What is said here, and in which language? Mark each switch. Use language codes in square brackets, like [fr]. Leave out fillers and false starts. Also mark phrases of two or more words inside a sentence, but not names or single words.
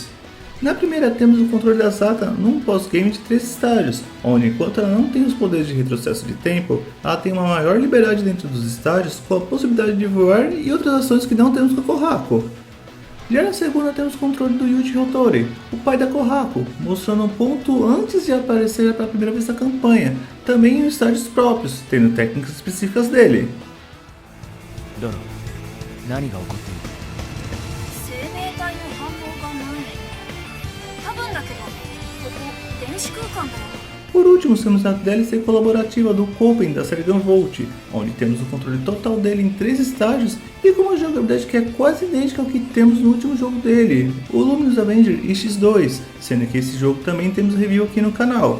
[pt] Na primeira temos o controle da Sata num pós-game de 3 estágios, onde enquanto ela não tem os poderes de retrocesso de tempo, ela tem uma maior liberdade dentro dos estágios com a possibilidade de voar e outras ações que não temos com a Kohaku. Já na segunda temos o controle do Yuji Hotori, o pai da Kohaku, mostrando um ponto antes de aparecer pela primeira vez na campanha, também em estágios próprios, tendo técnicas específicas dele. [ja] ドロ何が起こっている？生命体の反応がない。多分だけど、ここ電子空間だよ。 [pt] Por último, temos a DLC colaborativa do Copen da série Gunvolt, onde temos o controle total dele em 3 estágios e com uma jogabilidade que é quase idêntica ao que temos no último jogo dele, o Luminous Avenger X2, sendo que esse jogo também temos review aqui no canal.